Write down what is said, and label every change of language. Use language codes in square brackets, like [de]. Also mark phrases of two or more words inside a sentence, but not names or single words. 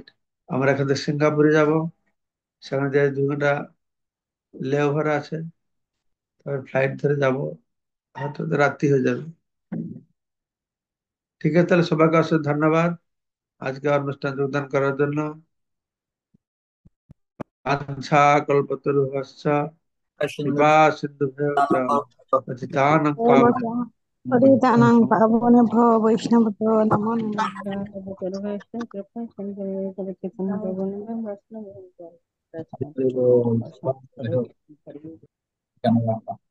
[bn] আমরা এখান থেকে সিঙ্গাপুরে যাব, সেখানে যে 2 ঘন্টা লেওভার আছে, তারপর ফ্লাইট ধরে যাব, হয়তো তো রাত্রি হয়ে যাবে। ঠিক আছে, তাহলে সবাইকে অশেষ ধন্যবাদ আজকে অনুষ্ঠান যোগদান করার জন্য। [sa] আচ্ছা, কল্পতরুশ্চ কৃপা সিন্ধুভ্যো চ পতিতানাং পাবনেভ্যো পতিতানাং পাবনেভ্যো বৈষ্ণবেভ্যো নমো নমঃ। সর্বজনগণের কৃপা সিন্ধু পতিতানাং পাবনেভ্যো বৈষ্ণবেভ্যো নমো নমঃ।